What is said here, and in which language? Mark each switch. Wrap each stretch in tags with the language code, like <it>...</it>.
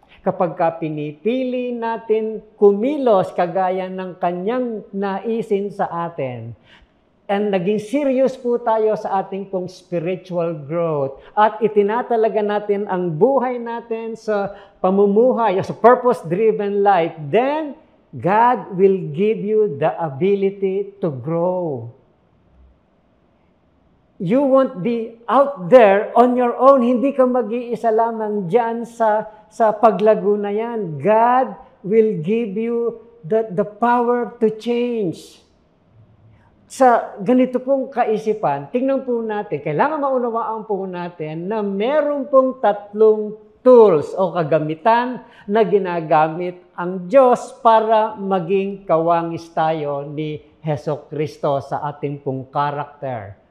<tl>Kapag pinipili natin kumilos kagaya ng kanyang naisin sa atin, and naging serious po tayo sa ating pong spiritual growth, at itinatalaga natin ang buhay natin sa pamumuhay, sa purpose-driven life,</tl> <en>then God will give you the ability to grow. You won't be out there on your own.</en> <tl>Hindi ka mag-iisa lamang dyan sa paglago na yan.</tl> <en>God will give you the power to change.</en> <tl>Sa ganito pong kaisipan, tingnan po natin, kailangan maunawaan po natin na meron pong tatlong tools o kagamitan na ginagamit ang Diyos para maging kawangis tayo ni Hesukristo sa ating pong karakter.</tl>